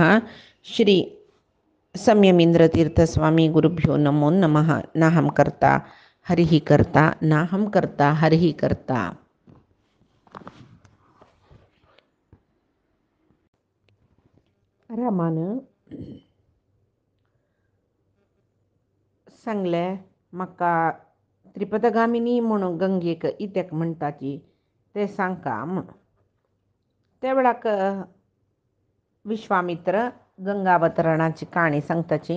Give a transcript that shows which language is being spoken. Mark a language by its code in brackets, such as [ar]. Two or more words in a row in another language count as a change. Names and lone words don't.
[sa] श्री संयमींद्रतीर्थस्वामी गुरुभ्यो नमो नमः। नाहं कर्ता हरिः कर्ता नाहं कर्ता हरिः कर्ता। [kok] रामानं सांगले म्हाका त्रिपदगामिनी म्हणून गंगेक इत्याक म्हणटाची ते सांगता म्हूण. त्या वेळाक विश्वामित्र गंगावतरणाची काणी सांगताची.